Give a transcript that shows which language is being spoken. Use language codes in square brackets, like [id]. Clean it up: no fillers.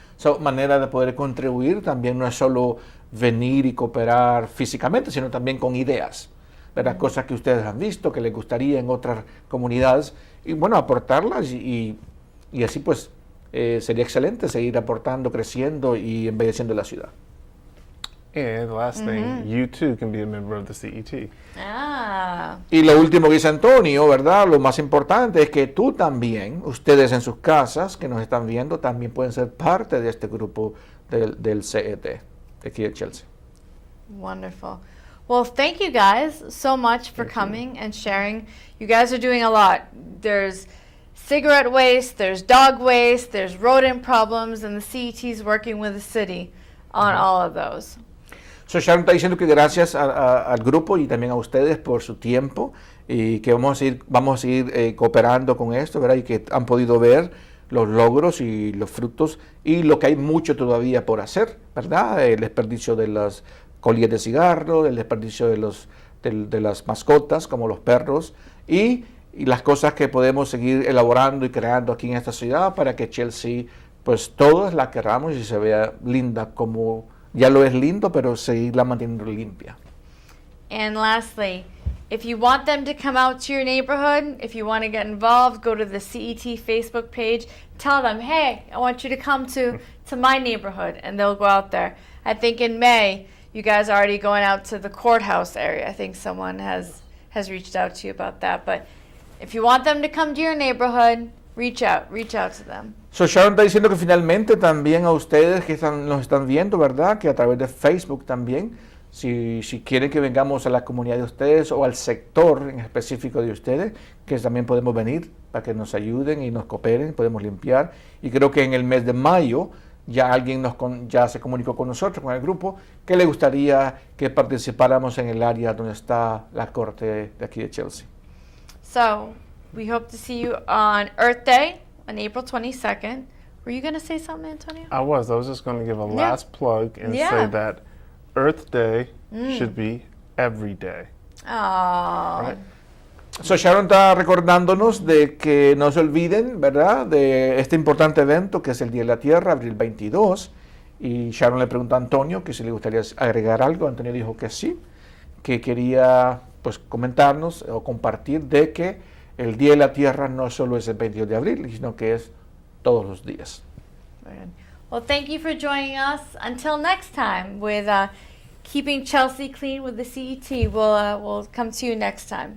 [es] So, manera de poder contribuir también no es solo venir y cooperar físicamente, sino también con ideas, ¿verdad? Cosas que ustedes han visto, que les gustaría en otras comunidades, y bueno, aportarlas y así pues sería excelente seguir aportando, creciendo y embelleciendo la ciudad. [en] And the last thing, you too can be a member of the CET. [es] Y lo último que dice Antonio, ¿verdad? Lo más importante es que tú también, ustedes en sus casas que nos están viendo, también pueden ser parte de este grupo del CET, de aquí de Chelsea. [en] Wonderful. Well, thank you guys so much for coming and sharing. You guys are doing a lot. There's cigarette waste, there's dog waste, there's rodent problems, and the CET is working with the city on all of those. [es] So Sharon está diciendo que gracias al grupo y también a ustedes por su tiempo y que vamos a seguir cooperando con esto, ¿verdad? Y que han podido ver los logros y los frutos y lo que hay mucho todavía por hacer, ¿verdad? El desperdicio de las colillas de cigarro, el desperdicio de las mascotas como los perros y las cosas que podemos seguir elaborando y creando aquí en esta ciudad para que Chelsea, pues todos la queramos y se vea linda como ya lo es lindo, pero seguirla manteniendo limpia. [en] And lastly, if you want them to come out to your neighborhood, if you want to get involved, go to the CET Facebook page. Tell them, hey, I want you to come to my neighborhood, and they'll go out there. I think in May, you guys are already going out to the courthouse area. I think someone has reached out to you about that. But if you want them to come to your neighborhood, reach out to them. [es] So Sharon está diciendo que finalmente también a ustedes que nos están viendo, ¿verdad? Que a través de Facebook también, si quieren que vengamos a la comunidad de ustedes o al sector en específico de ustedes, que también podemos venir para que nos ayuden y nos cooperen, podemos limpiar. Y creo que en el mes de mayo ya alguien ya se comunicó con nosotros, con el grupo, que le gustaría que participáramos en el área donde está la corte de aquí de Chelsea. [en] So, we hope to see you on Earth Day on April 22nd. Were you going to say something, Antonio? I was just going to give a last plug and say that Earth Day should be every day. Oh. Right? [es] So Sharon está recordándonos de que no se olviden, ¿verdad?, de este importante evento que es el Día de la Tierra, abril 22. Y Sharon le preguntó a Antonio que si le gustaría agregar algo. Antonio dijo que sí, que quería pues comentarnos o compartir de que el Día de la Tierra no solo es el 22 de abril, sino que es todos los días. [en] Well, thank you for joining us. Until next time with Keeping Chelsea Clean with the CET. We'll come to you next time.